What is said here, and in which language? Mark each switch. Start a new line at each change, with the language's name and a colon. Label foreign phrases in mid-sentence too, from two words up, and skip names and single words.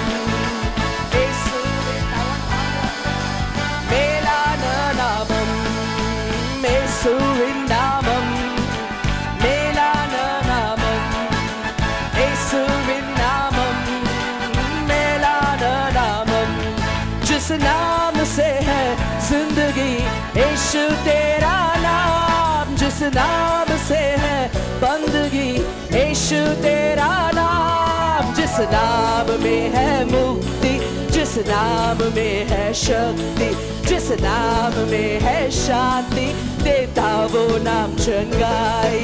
Tamil: இயேசுவின் மேலான நாமம். இயேசுவின் நாமம் மேலான நாமம். இயேசுவின் நாமம் மேலான நாமம்.
Hindi: जिस नाम से है जिंदगी, यीशु तेरा नाम. जिस नाम से है बंदगी, यीशु तेरा नाम. जिस नाम में है मुक्ति, जिस नाम में है शक्ति, जिस नाम में है शांति, देता वो नाम चंगाई.